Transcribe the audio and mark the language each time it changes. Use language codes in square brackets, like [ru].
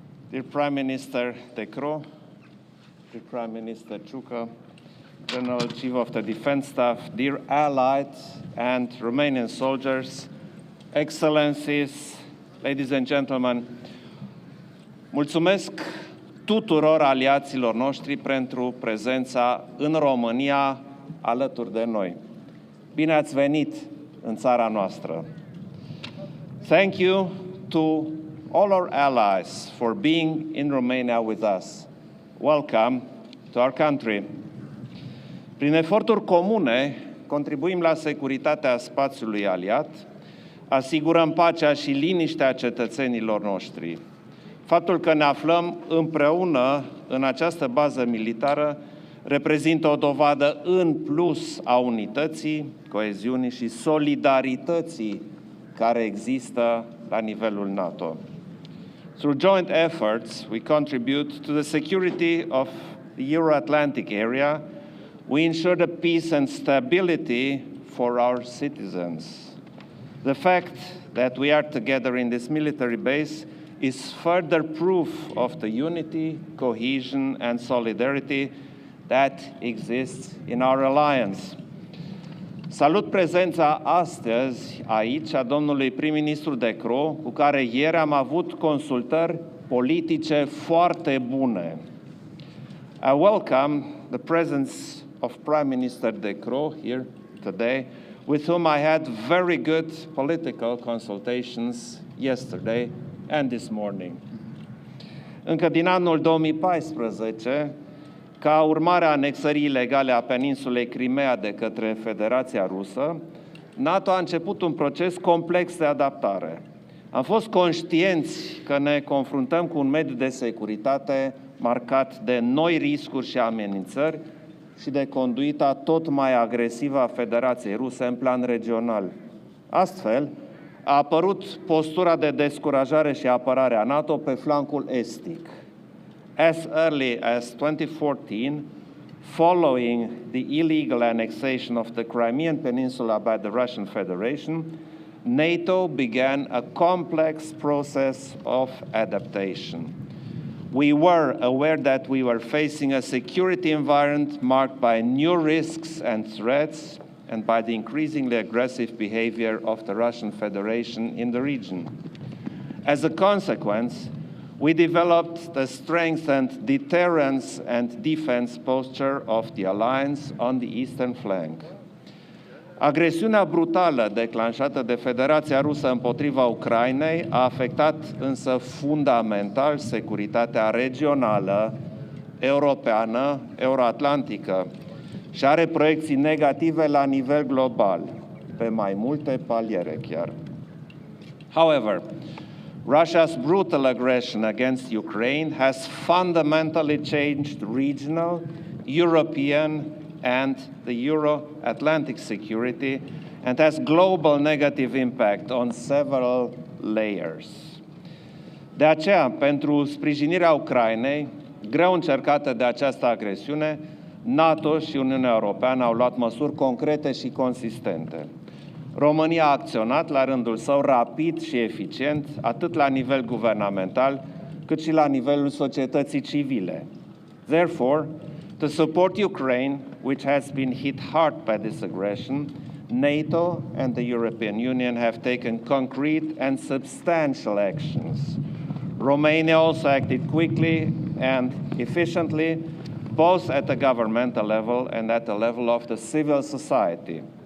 [en] dear Prime Minister De Croo, dear Prime Minister Ciucă, General Chief of the Defense Staff, dear allies and Romanian soldiers, excellencies, ladies and gentlemen, [ro] mulțumesc tuturor aliaților noștri pentru prezența în România alături de noi. Bine ați venit în țara noastră. [en] Thank you to all our allies for being in Romania with us. Welcome to our country. [ro] Prin eforturi comune, contribuim la securitatea spațiului aliat, asigurăm pacea și liniștea cetățenilor noștri. Faptul că ne aflăm împreună în această bază militară reprezintă o dovadă în plus a unității, coeziunii și solidarității care există la nivelul NATO. [en] Through joint efforts, we contribute to the security of the Euro-Atlantic area. We ensure the peace and stability for our citizens. The fact that we are together in this military base is further proof of the unity, cohesion, and solidarity that exists in our alliance. [ro] Salut prezența astăzi aici a domnului prim-ministru De Croo, cu care ieri am avut consultări politice foarte bune. [en] I welcome the presence of Prime Minister De Croo here today, with whom I had very good political consultations yesterday and this morning. [ro] Încă din anul 2014, ca urmare a anexării ilegale a peninsulei Crimea de către Federația Rusă, NATO a început un proces complex de adaptare. Am fost conștienți că ne confruntăm cu un mediu de securitate marcat de noi riscuri și amenințări și de conduita tot mai agresivă a Federației Ruse în plan regional. Astfel, a apărut postura de descurajare și apărare a NATO pe flancul estic. [en] As early as 2014, following the illegal annexation of the Crimean Peninsula by the Russian Federation, NATO began a complex process of adaptation. We were aware that we were facing a security environment marked by new risks and threats and by the increasingly aggressive behavior of the Russian Federation in the region. As a consequence, we developed the strengthened deterrence and defense posture of the alliance on the eastern flank. [ro] Agresiunea brutală declanșată de Federația Rusă împotriva Ucrainei a afectat însă fundamental securitatea regională, europeană, euroatlantică și are proiecții negative la nivel global, pe mai multe paliere chiar. [en] However, Russia's brutal aggression against Ukraine has fundamentally changed regional, European, and the Euro-Atlantic security and has global negative impact on several layers. [ro] De aceea, pentru sprijinirea Ucrainei, greu încercată de această agresiune, NATO și Uniunea Europeană au luat măsuri concrete și consistente. România a acționat la rândul său rapid și eficient, atât la nivel guvernamental, cât și la nivelul societății civile. [en] Therefore, to support Ukraine, which has been hit hard by this aggression, NATO and the European Union have taken concrete and substantial actions. Romania also acted quickly and efficiently, both at the governmental level and at the level of the civil society.